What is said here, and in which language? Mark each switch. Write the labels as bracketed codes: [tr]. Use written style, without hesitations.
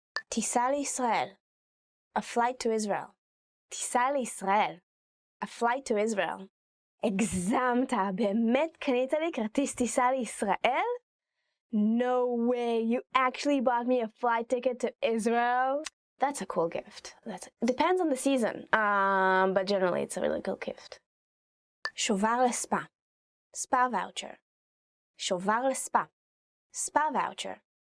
[he] טיסה לישראל, [en] a flight to Israel. טיסה לישראל, a flight to Israel. [he] הגזמת, באמת קנית לי כרטיס טיסה לישראל? [en] No way, you actually bought me a flight ticket to Israel? That's a cool gift. Depends on the season, but generally it's a really cool gift. [he] שובר לספה, spa voucher. שובר לספה, spa voucher.